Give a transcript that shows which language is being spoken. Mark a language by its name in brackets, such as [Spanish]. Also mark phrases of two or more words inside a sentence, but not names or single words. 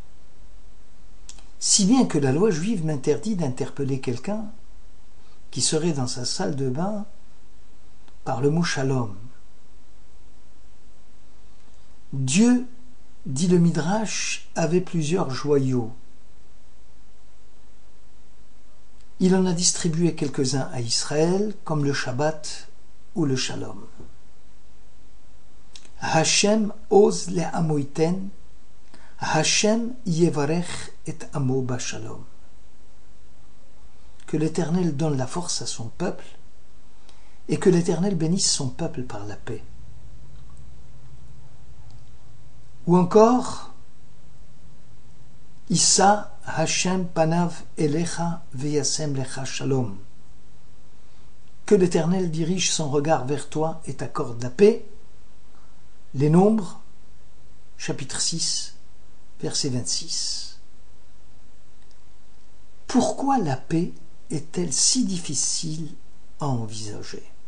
[French] Si bien que la loi juive m'interdit d'interpeller quelqu'un qui serait dans sa salle de bain par le mot shalom. Dieu, dit le Midrash, avait plusieurs joyaux. Il en a distribué quelques-uns à Israël, comme le Shabbat ou le Shalom. [Hebrew] ה' עוז לעמו יתן, ה' יברך את עמו בשלום. [French] Que l'Éternel donne la force à son peuple et que l'Éternel bénisse son peuple par la paix. Ou encore, [Hebrew] ישא ה' פניו אליך וישם לך שלום. [French] Que l'Éternel dirige son regard vers toi et t'accorde la paix. Les Nombres, chapitre 6, verset 26. Pourquoi la paix est-elle si difficile à envisager?